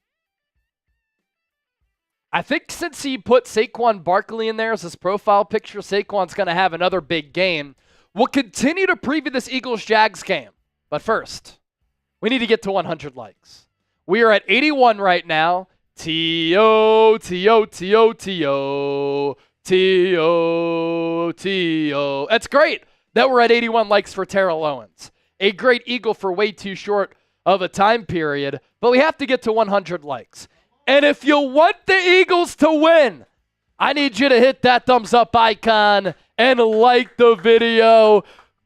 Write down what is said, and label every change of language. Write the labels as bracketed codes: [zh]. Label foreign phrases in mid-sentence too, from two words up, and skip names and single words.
[en] I think since he put Saquon Barkley in there as his profile picture, Saquon's going to have another big game. We'll continue to preview this Eagles-Jags game. But first, we need to get to 100 likes. We are at 81 right now. T-O, T-O, T-O, T-O, T-O, T-O. That's great that we're at 81 likes for Terrell Owens. A great Eagle for way too short of a time period. But we have to get to 100 likes. And if you want the Eagles to win, I need you to hit that thumbs up icon and like the video.